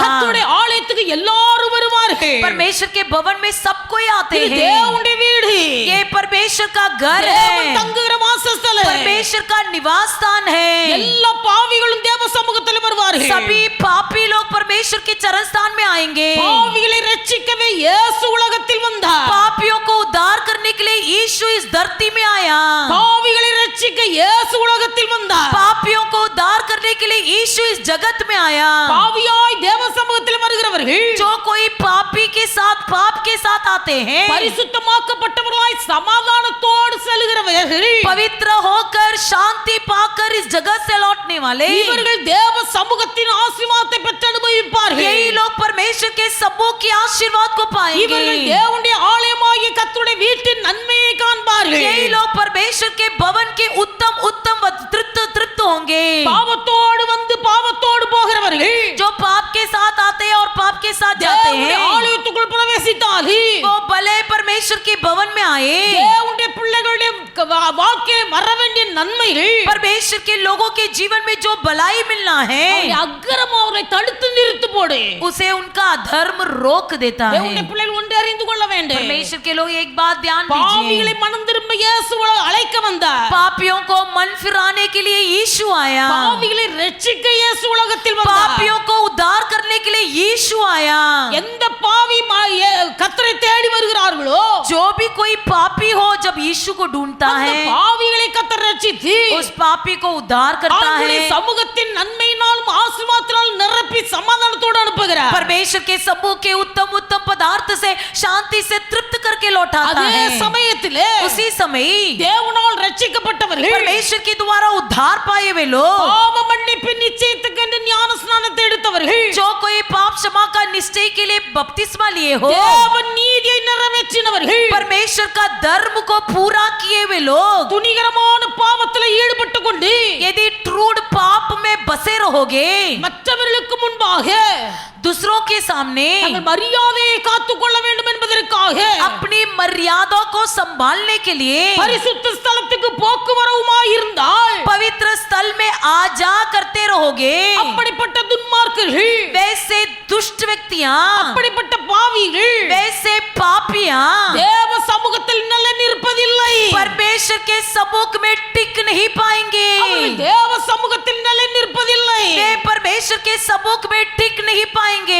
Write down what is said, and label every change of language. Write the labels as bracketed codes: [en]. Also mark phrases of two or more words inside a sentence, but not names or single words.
[ta] கர்த்தருடைய ஆலயத்துக்கு எல்லாரும் வருவார்கள் [hi] परमेश्वर के भवन में सब कोई आते [ta] இது [hi] हैं। [ta] தேவனுடைய வீடு [hi] ये परमेश्वर का घर [ta] தேவன் [hi] है, [ta] தங்குகிற வாசஸ்தலம் [hi] परमेश्वर का निवास स्थान है। [ta] எல்லா பாவிகளும் தேவ சமூகத்தில் வருவார்கள் [hi] सभी पापी लोग परमेश्वर के चरण स्थान में आएंगे। [ta] பாவிகளை ரட்சிக்கவே இயேசு உலகத்தில் வந்தார் [hi] पापियों को उद्धार करने के लिए यीशु इस धरती में आया। [ta] பாவிகளை ரட்சிக்க இயேசு உலகத்தில் வந்தார் [hi] पापियों को उद्धार करने के लिए यीशु इस जगत में आया। [ta] பாவியாய் தேவ சமூகத்தில் வருகிறவர்கள் [hi] जो कोई पापी के साथ पाप के साथ आते हैं, [ta] பரிசுத்தமாக்கப்பட்டவர்களாய் சமாதானத்தோடு செல்கிறவர்கள் [hi] पवित्र होकर शांति पाकर इस जगत से लौटने वाले, [ta] இவர்கள் தேவ சமூகத்தின் ஆசீர்வாதத்தை பெற்று அனுபவிப்பார்கள் [hi] यही लोग परमेश्वर के समूह के आशीर्वाद को [ta] இவர்கள் [hi] पाएंगे। [ta] தேவனுடைய ஆலயமாகிய கர்த்தருடைய வீட்டின் நன்மையை காண்பார்கள் [hi] यही लोग परमेश्वर के भवन के उत्तम उत्तम तृप्त होंगे। [ta] பாவத்தோடு வந்து பாவத்தோடு போகிறவர்கள் [hi] जो पाप के साथ आते हैं और पाप के साथ जाते [ta] தேவனுடைய [hi] हैं, [ta] ஆலயத்துக்குள் பிரவேசித்தார்கள் [hi] वो भले परमेश्वर के भवन में आए। [ta] தேவனுடைய பிள்ளைகளுடைய வாழ்க்கையில் வர வேண்டிய நன்மைகள் [hi] परमेश्वर के लोगों के जीवन में जो भलाई मिलना है, [ta] அக்கிரமம் அவரை தடுத்து நிறுத்து போடு [hi] उसे उनका अधर्म रोक देता [ta] தேவனுடைய [hi] है। [ta] பிள்ளைகள் ஒன்று அறிந்து கொள்ள வேண்டும் [hi] परमेश्वर के लोग एक बात ध्यान [ta] பாவிகளை [hi] दीजिए, [ta] மனம் திரும்ப இயேசு அழைக்க வந்தார் [hi] पापियों को मन फिराने के लिए यीशु आया, [ta] பாவிகளை ரட்சிக்க இயேசு உலகத்தில் வந்தார் [hi] पापियों को उद्धार करने के लिए यीशु आया। [ta] எந்த பாவி கர்த்தரை தேடி வருகிறார்களோ [hi] जो भी कोई पापी हो जब यीशु को ढूंढता [ta] அந்த [hi] है, [ta] பாவிகளை கர்த்தர் ரட்சித்து [hi] उस पापी को उद्धार करता [ta] அவருடைய [hi] है। [ta] சமூகத்தின் நன்மையினாலும் ஆசீர்வாதத்தினாலும் நிரப்பி சமாதானத்தோடு அனுப்புகிறார் [hi] परमेश्वर के समूह के उत्तम उत्तम पदार्थ से शांति से तृप्त करके लौटाता [ta] அதே [hi] है। [ta] சமயத்திலே [hi] उसी समय [ta] தேவனால் ரட்சிக்கப்பட்டவர்கள் [hi] परमेश्वर के द्वारा उद्धार पाए हुए लोग, [ta] பாவ மன்னிப்பு நிச்சயத்துக்கு என்று ஞான ஸ்நானத்தை எடுத்தவர்கள் [hi] जो कोई पाप क्षमा का निश्चय के लिए बपतिस्मा लिए हो, [ta] தேவன் நீதியை நிறைவேற்றினவர்கள் [hi] परमेश्वर का धर्म को पूरा किए हुए लोग, [ta] துணிகரமான பாவத்தில் ஈடுபட்டு கொண்டு [hi] यदि ट्रूड पाप में बसे रहोगे, [ta] மற்றவர்களுக்கு முன்பாக [hi] दूसरों के सामने [ta] தங்கள் மரியாதையை காத்துக்கொள்ள வேண்டும் என்பதற்காக [hi] अपनी मर्यादा को संभालने के लिए [ta] பரிசுத்த ஸ்தலத்துக்கு போக்குவரவுமாய் இருந்தால் [hi] पवित्र स्थल में आ जा करते रहोगे। [ta] அப்படிப்பட்ட துன்மார்க்கர்கள் [hi] वैसे दुष्ट व्यक्तियां, [ta] அப்படிப்பட்ட பாவிகள் [hi] वैसे पापियां [ta] தேவ சமூகத்தில் நிலை நிற்பதில்லை [hi] परमेश्वर के सम्मुख में टिक नहीं पाएंगे। [ta] அவர்கள் தேவ சமூகத்தில் நிலை நிற்பதில்லை [hi] वे परमेश्वर के सम्मुख में टिक नहीं पाएंगे।